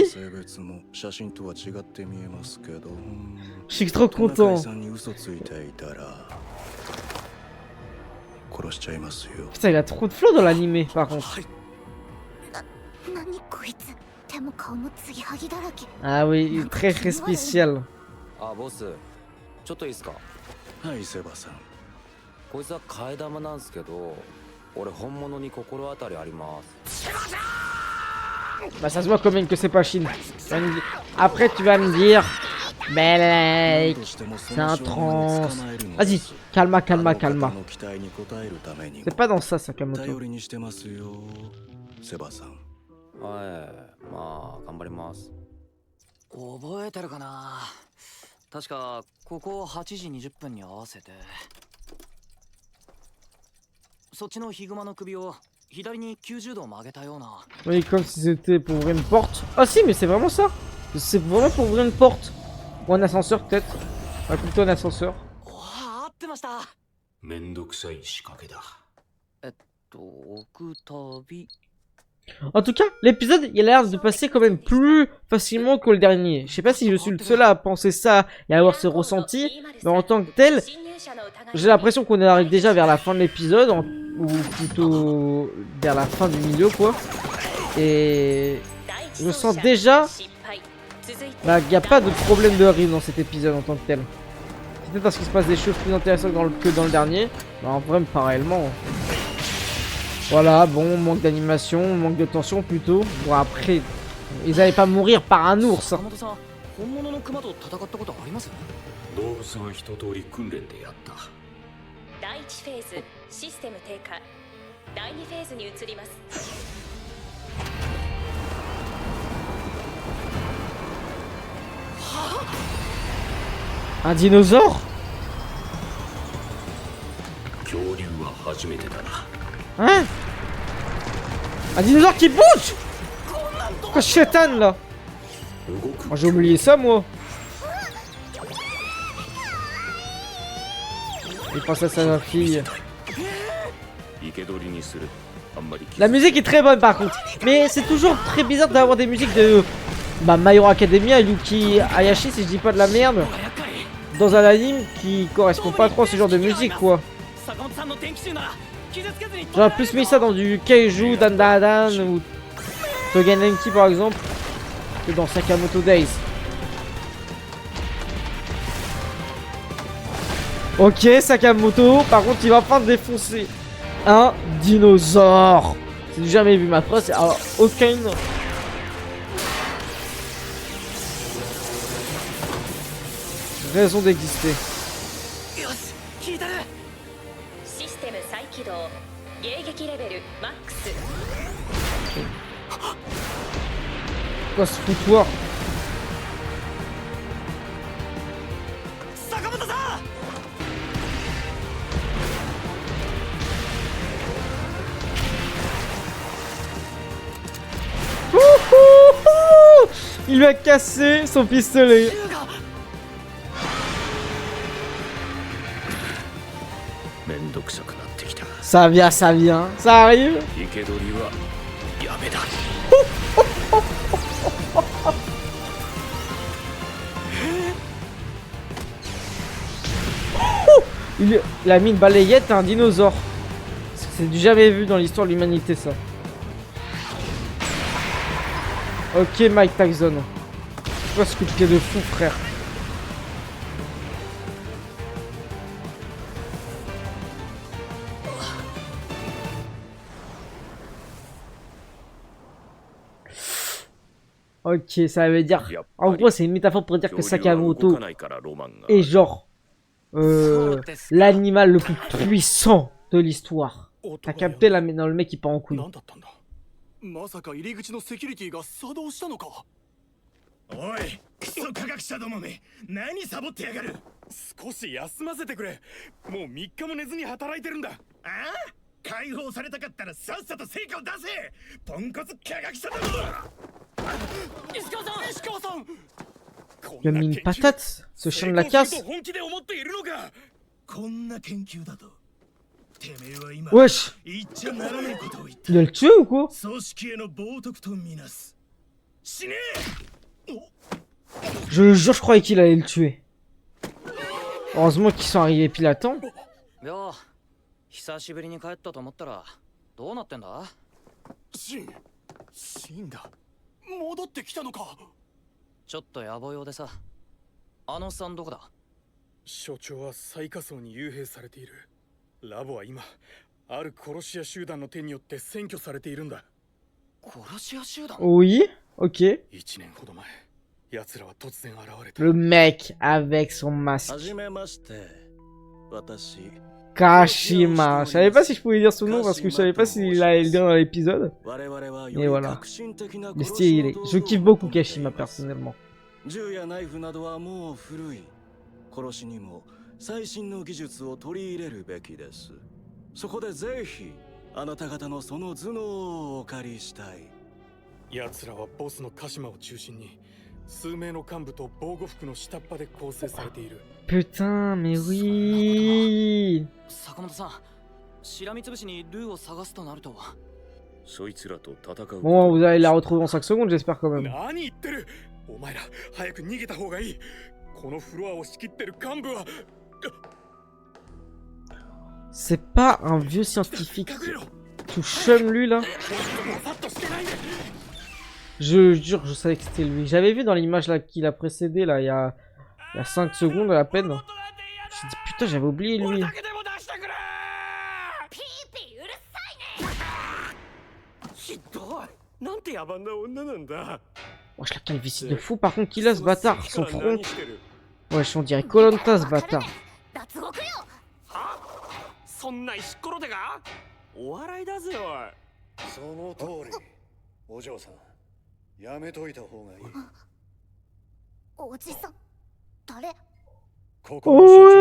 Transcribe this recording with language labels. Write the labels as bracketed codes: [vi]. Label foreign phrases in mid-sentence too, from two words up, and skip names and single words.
[fr] Je suis trop content. Putain, il a trop de flow dans l'animé par contre. Ah oui, très très spécial. [ja] こいつは替え玉なんですけど、俺本物に心当たりあります。 [fr] Bah ça se voit quand même que c'est pas Shin. Après tu vas me dire Belek. C'est un trans. Vas-y, calma, calma, calma. C'est pas dans ça, Sakamoto. [ja] はいまあ頑張ります覚えてるかな確かここ8時20分に合わせてそっちのヒグマの首を左に90度曲げたような [fr] Oui, comme si c'était pour ouvrir une porte. Ah si, mais c'est vraiment ça. C'est vraiment pour ouvrir une porte. Ou un ascenseur peut-être. Ah, plutôt un ascenseur. [ja] おお合ってましためんどくさい仕掛けだ。奥旅 [fr] En tout cas, l'épisode, il a l'air de passer quand même plus facilement que le dernier. Je sais pas si je suis le seul à penser ça et à avoir ce ressenti, mais en tant que tel, j'ai l'impression qu'on arrive déjà vers la fin de l'épisode, ou plutôt vers la fin du milieu, quoi. Et je sens déjà qu'il n'y a pas de problème de rythme dans cet épisode en tant que tel. C'est peut-être parce qu'il se passe des choses plus intéressantes que dans le dernier, mais en vrai, pas réellement. Voilà, bon, manque d'animation, manque de tension plutôt. Bon, après, ils allaient pas mourir par un ours. [ja] 坂本さん本物のクマと戦ったことあります動物は一通り訓練でやった。第1フェーズシステム低下第2フェーズに移ります [fr] Un dinosaure? [ja] 恐竜は初めてだな。 [fr] Hein? Un dinosaure qui bouge? Quoi, chétane là? [ja] 動く [fr] Moi, j'ai oublié ça, moi. Il pense à sa fille. [ja] 生け捕りにする。あんまり [fr] La musique est très bonne par contre. Mais c'est toujours très bizarre d'avoir des musiques de My Hero Academia et Yuki Hayashi, si je dis pas de la merde, dans un anime qui correspond pas trop à ce genre de musique, quoi. [ja] 坂本さんの天気臭なら傷つけずに [fr] J'aurais plus mis ça dans du Keiju, Dandadan ou Togen Enki par exemple, que dans Sakamoto Days. Ok, Sakamoto, par contre il va pas défoncer un dinosaure. C'est du jamais vu, ma phrase, c'est aucune raison d'exister. [ja] よし聞いてるシステム再起動迎撃レベルマックス [fr] Quoi ce foutoir? [ja] 坂本さん [fr] Il lui a cassé son pistolet. [ja] めんどくさくなってきた。 [fr] Ça vient, ça arrive. [ja] 生け捕りはやめだ。 [fr] Il a mis une balayette à un dinosaure. C'est du jamais vu dans l'histoire de l'humanité, ça. Ok, Mike Tyson. C'est quoi ce coup de pied de fou, frère? Ok, ça veut dire... En gros, c'est une métaphore pour dire que [ja] 恐竜は動 Sakamoto かないからロマンがあ [fr] est [ja] る。 [fr] genre... l'animal le plus puissant de l'histoire. T'as capté là maintenant le mec il part en couille. [ja] 何だったんだまさか入り口のセキュリティが作動したのかおいクソ科学者どもめ何サボってやがる少し休ませてくれもう3日も寝ずに働いてるんだああ解放されたかったらさっさと成果を出せポンコツ科学者ども石川さん石川さん [fr] Il a mis une patate, ce chien de la casse. [ja] 本気で思っているのかこんな研究だと [fr] Wesh, il a le tué ou quoi? Je le jure, je croyais qu'il allait le tuer. Heureusement qu'ils sont arrivés pile à temps. [ja] よ久しぶりに帰ったと思ったらどうなってんだ死んだ戻ってきたのかちょっと野暮用でさあのさんどこだ所長は最下層に幽閉されているラボは今ある殺し屋集団の手によって占拠されているんだ殺し屋集団 [fr] Oui, ok. [ja] 1年ほど前奴らは突然現れた。 [fr] Le mec avec son masque. [ja] はじめまして私 Kashima. [fr] Je savais pas si je pouvais dire son nom parce que je savais pas s'il allait le dire dans l'épisode. [ja] 我々は [fr] Et [ja] より [fr] voilà. [ja] 革新的な [fr] Mais [ja] 殺し [fr] stylé. [ja] の道具 [fr] Je kiffe beaucoup Kashima personnellement. [ja] 銃やナイフなどはもう古い殺しにも最新の技術を取り入れるべきです。そこでぜひあなた方のその頭脳をお借りしたい。奴らはボスの鹿島を中心に数名の幹部と防護服の下っ端で構成されている。 [fr] Putain, mais oui. [ja] 坂本さん、しらみつぶしにルーを探すとなると。そいつらと戦う。 [fr] Bon, vous allez la retrouver en 5 secondes, j'espère quand même. [ja] 何言ってる。お前ら早く逃げた方がいい。このフロアを仕切ってる幹部は。 [fr] C'est pas un vieux scientifique tout chum lui là. Je jure, je savais que c'était lui. J'avais vu dans l'image là qui l'a précédé là, il y a 5 secondes à peine. Je me suis dit putain, j'avais oublié lui. [ja] ピーピーうるさいね。ひどい。なんて野蛮な女なんだ。 [fr] Wesh, la calvitie de fou par contre qu'il a ce bâtard. Son front. [ja] 何してる。 [fr] Wesh, on dirait Koh-Lanta ce bâtard. [ja] 脱獄よ。そんな石ころ手が。お笑いだぜおい。その通り。お嬢さん、やめといた方がいい。おじさん、誰？ここの所長は